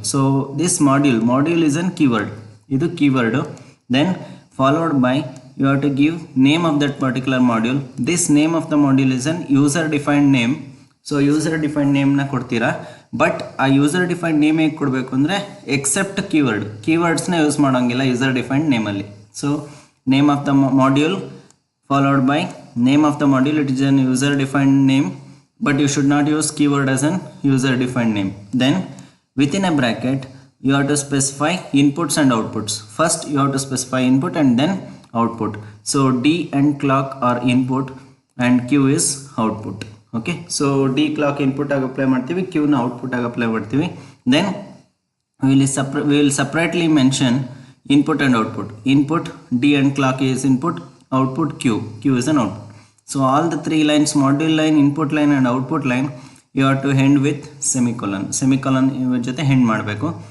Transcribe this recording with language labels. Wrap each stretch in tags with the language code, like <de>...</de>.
<en>So this module is an keyword.</en> <kn>Idu</kn> <en>keyword. Then followed by you have to give name of that particular module. This name of the module is an user defined name.</en> <kn>So user defined ನೇಮ್ನ ಕೊಡ್ತೀರಾ, but ಆ user defined name ಹೇಗೆ ಕೊಡಬೇಕು ಅಂದರೆ accept ಕೀವರ್ಡ್ಸ್ನ use ಮಾಡೋಂಗಿಲ್ಲ user defined ನೇಮಲ್ಲಿ.</kn> <en>So name of the module followed by name of the module, it is an user defined name, but you should not use keyword as an user defined name. Then within a bracket you have to specify inputs and outputs. First you have to specify input and then output. So D and clock are input and Q is output. Okay, so</en> <kn>D clock input ಆಗಿ apply ಮಾಡ್ತೀವಿ, Q ನ output ಆಗಿ apply ಮಾಡ್ತೀವಿ.</kn> <en>Then we will separately mention input and output. Input D and clock is input, output Q is an output. So all the three lines, module line, input line and output line, you have to end with semicolon</en> <kn>ಜೊತೆ end ಮಾಡಬೇಕು.</kn>